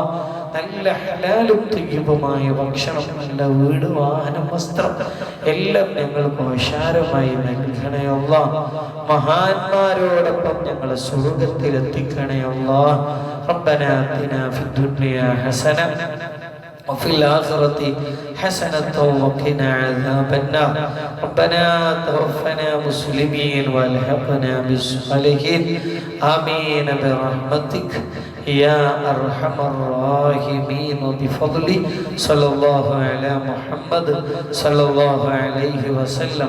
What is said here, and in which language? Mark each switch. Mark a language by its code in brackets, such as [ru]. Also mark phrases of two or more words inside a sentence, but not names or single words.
[ml] നല്ല ഹലാലും തയ്യിബുമായ ഭക്ഷണം, നല്ല വീട്, വാഹനം, വസ്ത്രം എല്ലാം ഞങ്ങൾക്ക് വിശാലമായി നൽകണേ അല്ലാഹ്. മഹാന്മാരോടൊപ്പം ഞങ്ങളെ സ്വർഗ്ഗത്തിൽ എത്തിക്കണേ അല്ലാഹ്. [ar] ربنا آتنا في الدنيا حسنة وفي الآخرة حسنة وقنا عذاب النار. ربنا توفنا مسلمين والحقنا بالصالحين. آمين برحمتك يا أرحم الراحمين. بفضل صلى الله على محمد صلى الله عليه وسلم.